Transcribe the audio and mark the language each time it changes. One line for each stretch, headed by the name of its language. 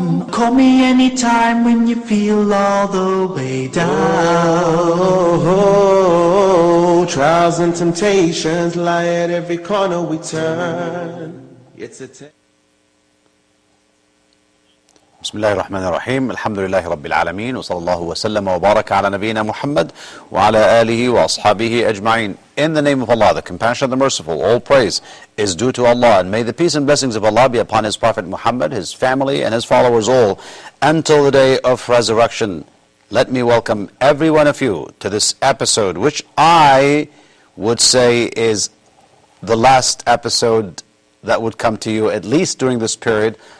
English: Call me anytime when you feel all the way down. Oh, trials and temptations lie at every corner we turn. It's a
Arabic: بسم الله الرحمن الرحيم. الحمد لله رب العالمين وصلى الله وسلم وبارك على نبينا محمد وعلى آله وأصحابه أجمعين.
English: In the name of Allah, the compassionate, the merciful, all praise is due to Allah, and may the peace and blessings of Allah be upon His Prophet Muhammad, his family and his followers all until the day of resurrection. Let me welcome every one of you to this episode, which I would say is the last episode that would come to you, at least during this period.